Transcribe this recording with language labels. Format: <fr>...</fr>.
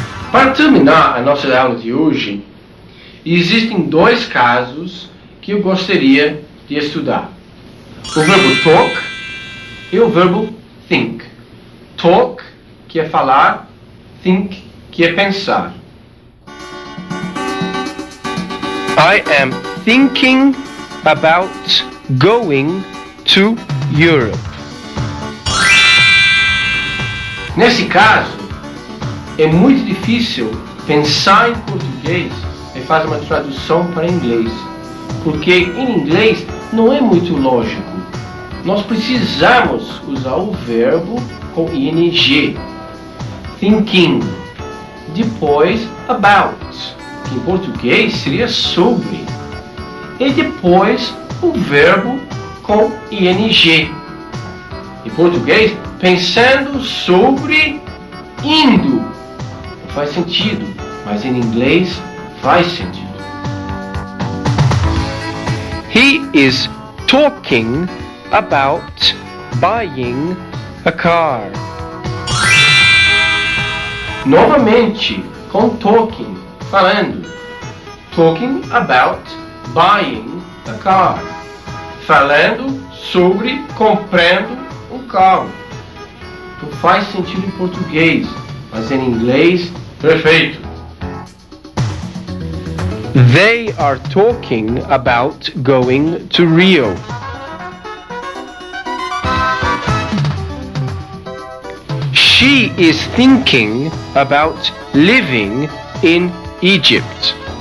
<pt>Para terminar a nossa aula de hoje, existem dois casos que eu gostaria de estudar. O verbo talk e o verbo think. Talk, que é falar, think, que é pensar.</pt> <en>I am thinking about going to Europe.</en> <pt>Nesse caso, é muito difícil pensar em português e fazer uma tradução para inglês, porque em inglês não é muito lógico. Nós precisamos usar o verbo com ing, thinking, depois about, que em português seria sobre, e depois o verbo com ing. Em português, pensando sobre, indo. Não faz sentido, mas em inglês faz sentido.</pt> <en>He is talking about buying a car.</en> <pt>Novamente, com talking, falando.</pt> <en>Talking about buying a car.</en> <pt>Falando sobre comprando um carro. Não faz sentido em português, mas em inglês, perfeito.</pt> <en>They are talking about going to Rio. She is thinking about living in Egypt.</en>